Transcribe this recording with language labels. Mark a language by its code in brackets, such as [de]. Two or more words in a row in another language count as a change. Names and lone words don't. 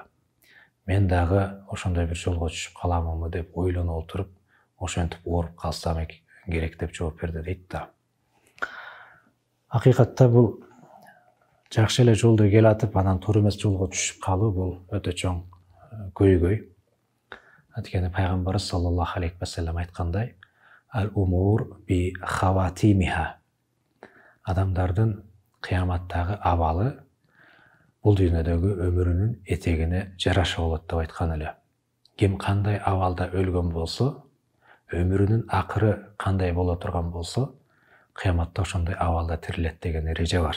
[ky] Мен дагы ошондой бир жолго түшүп каламынбы деп ойлоно отуруп, ошентип ооруп калсам керек деп жооп берди дейт да. Акыйкатта бул жакшы эле жолдо келатып, анан туура эмес жолго түшүп калуу бул өтө чоң көйгөй. Анткени пайгамбарыбыз [ar] صلى الله عليه وسلم айткандай, الأمور بخواتيمها. [ky] Адамдардын кыяматтагы абалы бул дүйнөдөгү өмүрүнүн этегине жараша болот деп айткан эле. Ким кандай абалда өлгөн болсо, өмүрүнүн акыры кандай боло турган болсо, кыяматта ошондой абалда тирилет деген эреже бар.